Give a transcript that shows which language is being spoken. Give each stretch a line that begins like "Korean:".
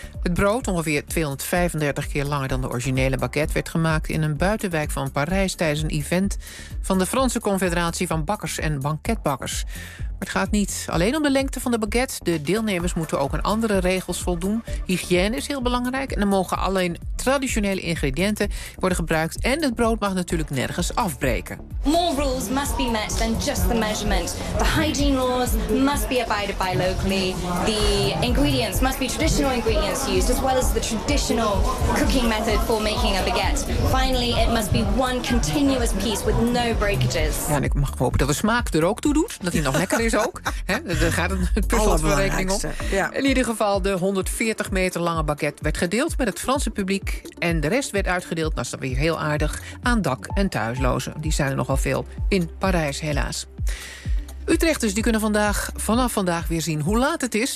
Dutch: Het brood, ongeveer 235 keer langer dan de originele baguette, werd gemaakt in een buitenwijk van Parijs tijdens een event van de Franse Confederatie van Bakkers en Banketbakkers. Maar het gaat niet alleen om de lengte van de baguette. De deelnemers moeten ook aan andere regels voldoen. Hygiëne is heel belangrijk. En er mogen alleen traditionele ingrediënten worden gebruikt. En het brood mag natuurlijk nergens afbreken.
English: More rules must be met than just the measurement. The hygiene laws must be abided by locally. The ingredients must be traditional ingredients used, as well as the traditional cooking method for making a baguette. Finally, it must be one continuous piece with no breakages.
Dutch: Ja, en ik mag hopen dat de smaak er ook toe doet. Dat hij nog lekker is ook. Er gaat een puzzel van rekening om. Ja. In ieder geval, de 140 meter lange baguette werd gedeeld met het Franse publiek. En de rest werd uitgedeeld, dat is dan weer heel aardig, aan dak- en thuislozen. Die zijn er nogal veel in Parijs, helaas. Utrechters die kunnen vandaag, vanaf vandaag weer zien hoe laat het is.